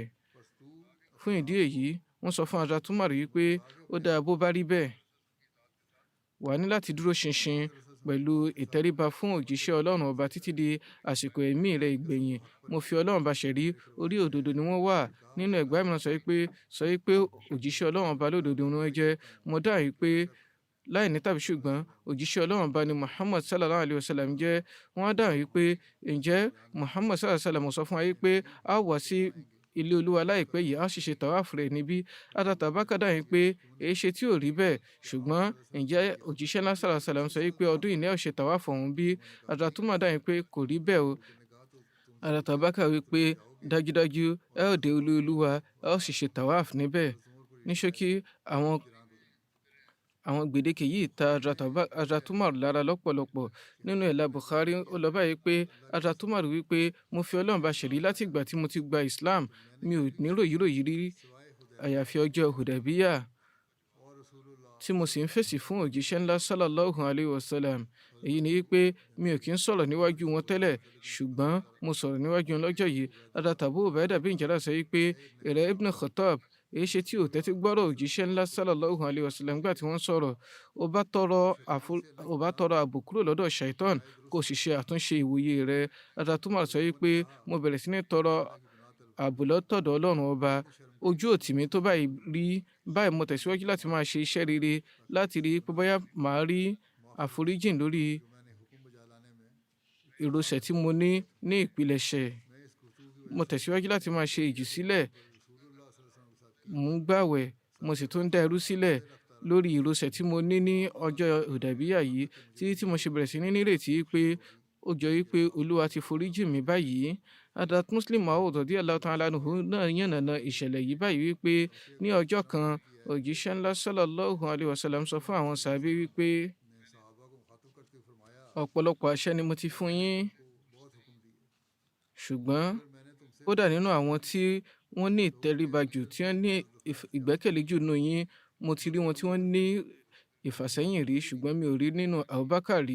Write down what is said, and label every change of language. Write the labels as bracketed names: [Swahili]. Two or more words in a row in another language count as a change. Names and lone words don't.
[Yoruba] Fún ìdí èyí, wọ́n sọ fún Hazrat Umar wípé ó dáa bó bá rí bẹ́ẹ̀, wà ní láti dúró ṣinṣin pẹ̀lú ìtẹríba fún òjíṣẹ́ Ọlọ́run ọba títí di àsìkò ẹ̀mí rẹ̀ ìgbẹ̀yìn. Mo fi Ọlọ́run bá ṣẹ̀rí, orí òdodo ni wọ́n wà. Nínú ẹgbàá mìíràn sọ wípé òjíṣẹ́ Ọlọ́run ọba lódodo ni wọ́n jẹ́. Mo dáhùn wípé láì ní tàbí ṣùgbọ́n òjíṣẹ́ Ọlọ́run bá ní Muhammad [Arabic] صلى الله عليه وسلم [Yoruba] jẹ́. Wọ́n á dáhùn wípé ǹjẹ́ Muhammad [Arabic] صلى الله عليه وسلم [Yoruba] sọ fún wa wípé a ó wá sí ilé Olúwa láìpẹ́ yìí, a ó sì ṣe tàwáàfù rẹ̀ níbí? Hazrat Abubakar dáhùn pé èéṣe tí ò rí bẹ́ẹ̀? Ṣùgbọ́n ǹjẹ́ òjíṣẹ́ ńlá [Arabic] صلى الله عليه وسلم [Yoruba] sọ wípé ọdún yìí ni ẹ ó ṣe tàwáàfù ọ̀hún bí? Hazrat Umar dáhùn pé kò rí bẹ́ẹ̀ o. Hazrat Abubakar wípé dájúdájú ẹ ó dé ilé Olúwa, ẹ ó sì ṣe tàwáàfù níbẹ̀. Ní ṣókí, àwọn gbèdéke yìí ta Hazrat Umar lára lọ́pọ̀lọpọ̀. Nínú ẹ̀là Bukhari ó lọ báyìí pé Hazrat Umar wípé mo fi Ọlọ́run bá ṣẹ̀rí láti ìgbà tí mo ti gba Islam, mi ò ní ròyìnròyìn rí àyàfi ọjọ́ Hudaybiyah tí mo sì ń fèsì fún òjíṣẹ́ ńlá [Arabic] صلى الله عليه وسلم. [Yoruba] Èyí ni wípé mi ò kí ń sọ̀rọ̀ níwájú wọn tẹ́lẹ̀, ṣùgbọ́n mo sọ̀rọ̀ níwájú wọn lọ́jọ́ yìí. Hazrat Abu Ubaidah bin Jarrah sọ wípé ìrẹ́ Ibn Khattab, èéṣe tí ò tẹ́tí gbọ́rọ̀ òjíṣẹ́ ńlá [Arabic] صلى الله عليه وسلم [Yoruba] nígbà tí wọ́n sọ̀rọ̀? Ó bá tọrọ ààbò kúrò lọ́dọ̀ shaitan, kò sì ṣe àtúnṣe ìwòye rẹ̀. Hazrat Umar sọ wípé mo bẹ̀rẹ̀ sí ní tọrọ ààbò lọ́tọ̀dọ̀ Ọlọ́run ọba. Ojú ò tì mí tó báyìí rí. Báyìí mo tẹ̀síwájú láti máa ṣe iṣẹ́ rere láti rí pé bóyá màá rí àforíjìn lórí ìrọsẹ̀ tí mo ní ìpilẹ̀ṣẹ̀. Mo tẹ̀síwájú láti máa ṣe ìjùsílẹ̀, mò ń gbààwẹ̀, mo sì tún dá ẹrú sílẹ̀ lórí ìrọsẹ̀ tí mo ní ọjọ́ Hudaybiyah yìí, títí tí mo ṣe bẹ̀rẹ̀ sí ní nírètí pé ó jọ wípé Olúwa ti foríjì mí báyìí. Hadrat Muslim Maud [Arabic] رضي الله تعالى عنه [Yoruba] náà yànnàná ìṣẹ̀lẹ̀ yìí báyìí wípé ní ọjọ́ kan òjíṣẹ́ ńlá [Arabic] صلى الله عليه وسلم [Yoruba] sọ fún àwọn sàábé wípé ọ̀pọ̀lọpọ̀ àṣẹ ni mo ti fún yín, ṣùgbọ́n kódà nínú àwọn tí wọ́n ní ìtẹríba jù tí wọ́n ní ìgbẹ́kẹ̀lé jù nínú yín, mo ti rí wọn tí wọ́n ní ìfàsẹ́yìn rí, ṣùgbọ́n mi ò rí nínú Abubakar rí.